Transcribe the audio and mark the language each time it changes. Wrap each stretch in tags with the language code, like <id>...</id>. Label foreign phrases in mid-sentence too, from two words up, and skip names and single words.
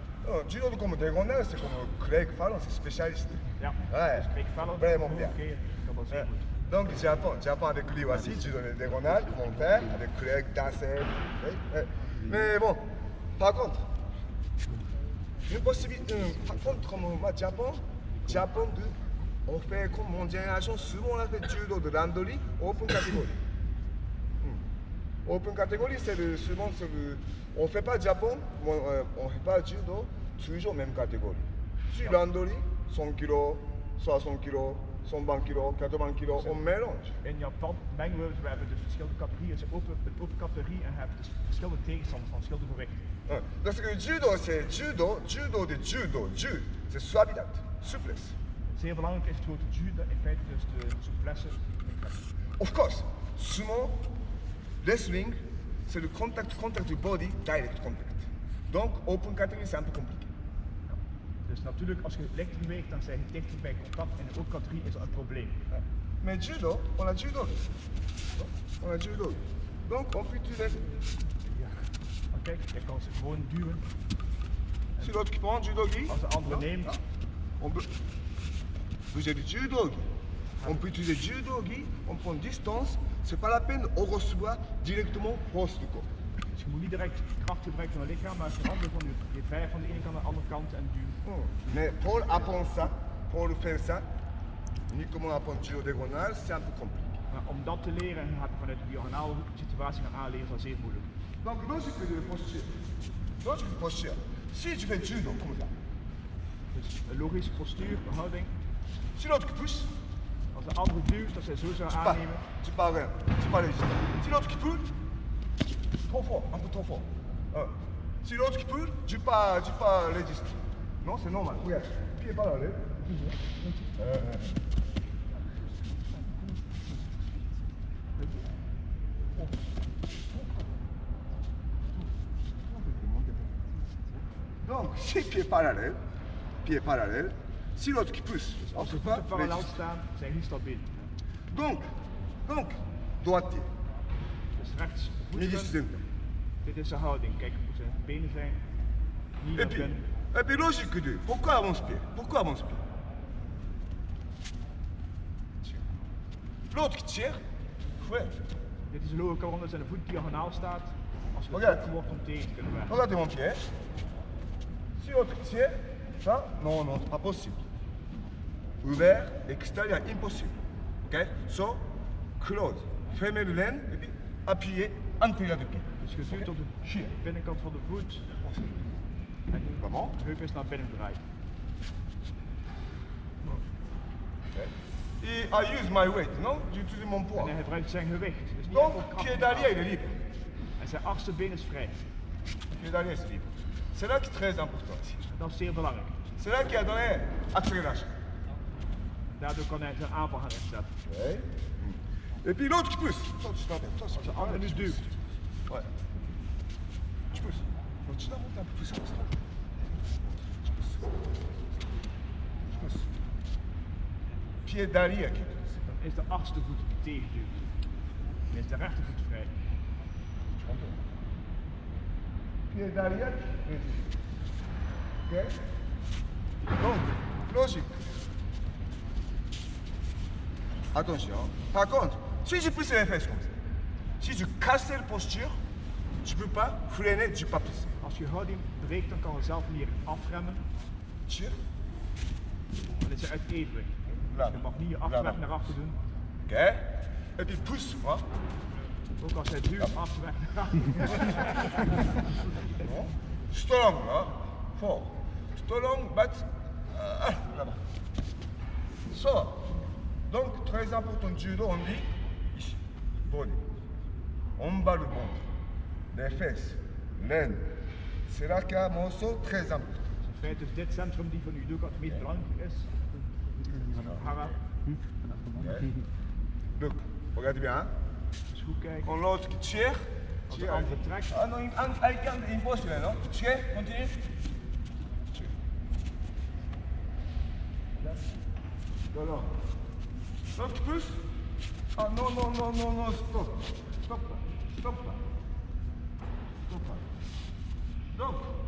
<fr>Judo de comme diagonale, c'est comme Craig Fallon, c'est spécialiste.</fr> <nl>Ja,</nl> <fr>Ouais,</fr> <nl>dus Craig Fallon,</nl> <fr>vraiment bien.</fr> <nl>oké, dat was heel goed.</nl> <fr>Donc Japon avec lui aussi, judo de diagonale, ils vont faire avec Craig, Dassel. Mais bon, par contre, une possibilité, par contre, comme Japon on fait comme mon génération, souvent on a fait judo de randori, open catégorie. Open catégorie, souvent on ne fait pas Japon, on ne fait pas judo, toujours même catégorie. Sur randori, 100 kg, 60 kg, 120 kg, 80 kg, on mélange.</fr> <nl>In Japan mengen we hebben dus verschillende categorieën. Het is een open categorie en je hebt dus verschillende tegenstanders van verschillende gewichten.</nl> <fr>Parce que judo, c'est judo de judo, c'est suavidad, souplesse.</fr> <nl>Zeer belangrijk is het woord judo, in feite dus de souplesse.</nl> <en>Of course, sumo, wrestling,</en> <fr>c'est le contact du body,</fr> <en>direct contact.</en> <fr>Donc,</fr> <en>open category,</en> <fr>c'est un peu compliqué.</fr> <nl>Dus natuurlijk, als je licht beweegt, dan zijn je dichter bij contact. En in de open categorie is dat een probleem.</nl> <fr>Mais judo, on a judo. On a judo. Donc, on peut utiliser.</fr> <nl>Kijk, je kan ze gewoon duwen.</nl> <fr>Si l'autre qui prend judo-gi,</fr> <nl>Als de andere neemt,</nl> <fr>on peut. Vous avez du judo-gi. On peut utiliser judo-gi, on prend distance, c'est pas la peine, on reçoit directement poste du corps.</fr> <nl>dus je moet niet direct kracht gebruiken van je lichaam, maar veranderen van je vijf van de ene kant naar de andere kant en duwen.</nl> <fr>Mais pour apprendre ça, pour faire ça, uniquement apprendre judo diagonale, c'est un peu compliqué.</fr> <nl>Maar om dat te leren en gaat vanuit de diagonale situatie gaan aanleren, is dat zeer moeilijk.</nl> <fr>Donc, logique de posture. Logique de posture. Si tu fais judo comme ça,</fr> <nl>Dus een logische postuur, een houding.</nl> <fr>si l'autre qui pousse,</fr> <nl>Als de andere duwt, dat zij zo zou aannemen.</nl> <fr>tu pars rien, tu pars légitime. Si l'autre qui pousse, trop fort, un peu trop fort. Si l'autre qui pousse, tu pars légitime. Non, c'est normal. Regarde, pied par là, Donc, si pied parallèle, si l'autre qui pousse, on</fr> <nl>Als</nl> <fr>ne</fr> <nl>ze</nl> <fr>peut pas</fr> <nl>voeten parallel</nl> <fr>légitime.</fr> <nl>staan, zijn die stabiel.</nl> <fr>Donc, droitier,</fr> <nl>Dus rechts</nl> <fr>midi</fr> <nl>voeten.</nl> <fr>center.</fr> <nl>Dit is de houding. Kijk hoe zijn benen zijn. Niet</nl> <fr>Et</fr> <nl>naar</nl> <fr>puis,</fr> <nl>binnen.</nl> <fr>logique 2, pourquoi avance-pied? Pourquoi avance-pied? L'autre qui tire, ouais.</fr> <nl>Dit is de logica waarom zijn de voet diagonaal staat. Als je</nl> <fr>Regarde.</fr> <nl>getrokken wordt om tegen te kunnen werken.</nl> <fr>Regardez mon pied. Si l'autre qui tire, ça, non, pas possible. Ouvert, extérieur, impossible.</fr> <en>Ok? So, close.</en> <fr>Fermez le laine et puis appuyez intérieur du pied.</fr> <nl>Dus je duwt op de binnenkant van de voet. En</nl> <fr>Comment?</fr> <nl>de heup is naar binnen gedraaid.</nl> <en>Et I use my weight,</en> <fr>non? J'utilise mon poids.</fr> <nl>En hij gebruikt zijn gewicht. Dus niet</nl> <fr>Donc,</fr> <nl>enkel</nl> <fr>pied</fr> <nl>kracht.</nl> <fr>d'arrière, il est libre.</fr> <nl>En zijn achterste been is vrij.</nl> <fr>Pied d'arrière, c'est libre. C'est là qui est très important ici.</fr> <nl>Dat is zeer belangrijk.</nl> <fr>C'est là qui a donné accélération.</fr> <nl>Daardoor kan hij zijn aanval gaan inzetten.</nl> <fr>Ouais. Et puis l'autre qui pousse. Toi, tu t'arrêtes. Toi,</fr> <nl>Als de andere nu duwt.</nl> <fr>Ouais. Tu pousses. Donc, tu dois monter un peu plus comme ça. Tu pousses. Tu pousses. Pied d'arrière qui pousse.</fr> <nl>Dan is de achterste voet die tegenduwt. Dan is de rechtervoet vrij.</nl> <fr>Tu rentres. Pied d'arrière. Ok? Donc, logique. Attention. Par contre, si tu pousses les fesses comme ça, si tu casses la posture, tu ne peux pas freiner, tu ne peux pas pousser.</fr> <nl>Als je houding breekt, dan kan je zelf leren afremmen.</nl> <fr>Tire.</fr> <nl>Dan is je uit evenwicht.</nl> <fr>Là.</fr> <nl>Je mag niet je achterweg naar achter doen.</nl> <fr>Ok? Et puis pousse, moi.</fr> <nl>Ook als hij duwt, achterweg naar achter.</nl> <en>Strong,</en> <fr>hein? Fort.</fr> <en>Strong, but là-bas.</en> <fr>So, donc très important judo, on dit ici, body. On bat le ventre, les fesses, l'aine. C'est là qu'il y a un morceau très important.</fr> <nl>In feite is dit centrum die van u ook het meest belangrijk is. Hara.</nl> <en>Look,</en> <fr>regarde bien. Hein?</fr> <nl>Dus goed kijken.</nl> <fr>On l'autre qui tire.</fr> <nl>Als de andere trekt.</nl> <fr>Ah non, avec une pause là, non? Tire, continue. Tire. Non, non. Non, tu pousses? Ah non, non, non, non, non, stop. Stop là. Stop là. Stop là. Stop.</fr>